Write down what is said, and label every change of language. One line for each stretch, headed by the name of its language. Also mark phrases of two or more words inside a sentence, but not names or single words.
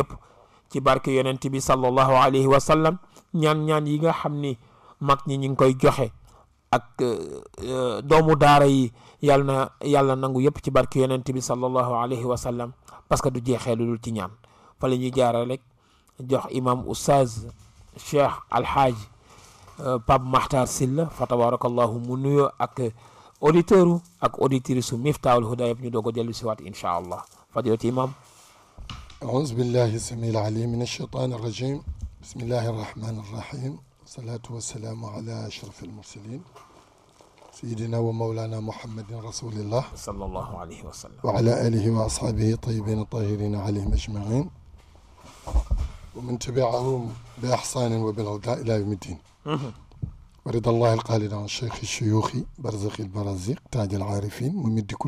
Wolof: yëpp ci barke yonent bi
Arabic: صلى الله عليه وسلم
Wolof: ñaan yi nga xam ni mag ñi ñu ngi koy joxe ak doomu daara yi yàlla nangu yëpp ci barke yonent bi
Arabic: صلى الله عليه وسلم
French: parce que
Wolof: du jeexee lu dul ci ñaan fa la ñuy jaare rek jox imam oustaz cheikh alhaaj Pape Makhtar Sylla fa tabarakallahu mu nuyoo ak auditeur ak auditrice su Miftahoul Houda yëpp ñu doog a dellu si waat
Arabic: إن شاء الله فضيلة الإمام أعوذ بالله السميع العليم من الشيطان الرجيم بسم الله الرحمن الرحيم والصلاة والسلام على أشرف المرسلين سيدنا ومولانا محمد رسول الله صلى الله عليه وسلم وعلى آله وأصحابه الطيبين الطاهرين عليهم أجمعين ومن تبعهم بإحسان وبالهدى إلى يوم الدين ورضا الله القائل عن الشيخ الشيوخ برزخ البرازيق تاج العارفين ممد كل